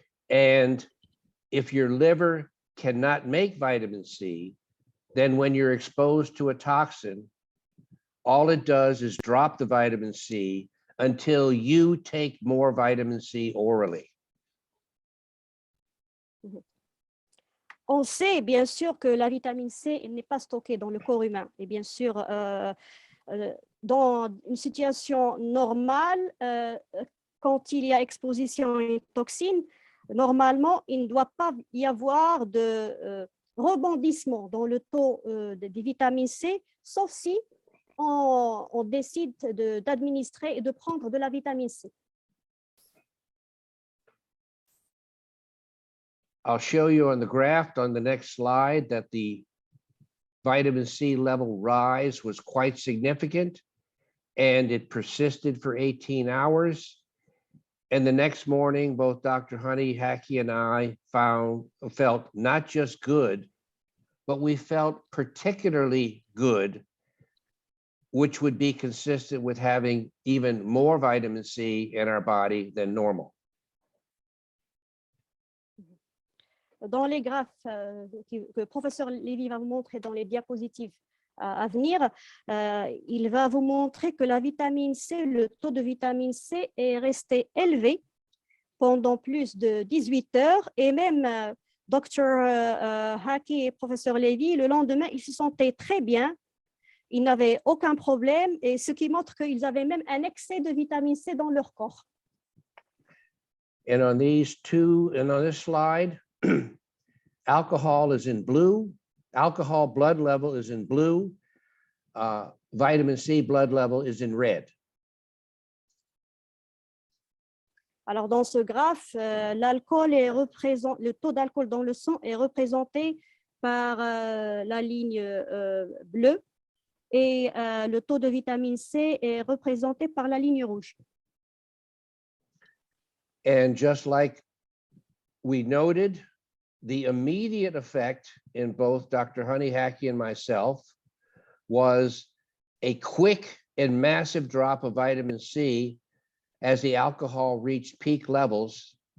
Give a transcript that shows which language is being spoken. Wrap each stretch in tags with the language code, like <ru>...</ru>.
<en>And if your liver cannot make vitamin C, then when you're exposed to a toxin, all it does is drop the vitamin C until you take more vitamin C orally.</en> <fr>On sait bien sûr que la vitamine C n'est pas stockée dans le corps humain. Et bien sûr, dans une situation normale, quand il y a exposition à une toxine, normalement, il ne doit pas y avoir de rebondissement dans le taux des vitamines C, sauf si on décide d'administrer et de prendre de la vitamine C.</fr> <en>I'll show you on the graph on the next slide that the vitamin C level rise was quite significant, and it persisted for 18 hours. And the next morning, both Dr. Honey Hackey and I felt not just good, but we felt particularly good, which would be consistent with having even more vitamin C in our body than normal.</en> <fr>Dans les graphes que le professeur Lévy va vous montrer dans les diapositives à venir, il va vous montrer que la vitamine C, le taux de vitamine C est resté élevé pendant plus de 18 heures, et même Dr. Hackey et professeur Lévy, le lendemain, ils se sentaient très bien, ils n'avaient aucun problème, et ce qui montre qu'ils avaient même un excès de vitamine C dans leur corps.</fr> <en>And on this slide, alcohol is in blue, alcohol blood level is in blue, vitamin C blood level is in red.</en> <fr>Alors, dans ce graphe, le taux d'alcool dans le sang est représenté par la ligne bleue, et le taux de vitamine C est représenté par la ligne rouge.</fr> <en>And just like we noted, the immediate effect in both Dr. Honey Hackey and myself was a quick and massive drop of vitamin C as the alcohol reached peak levels.</en>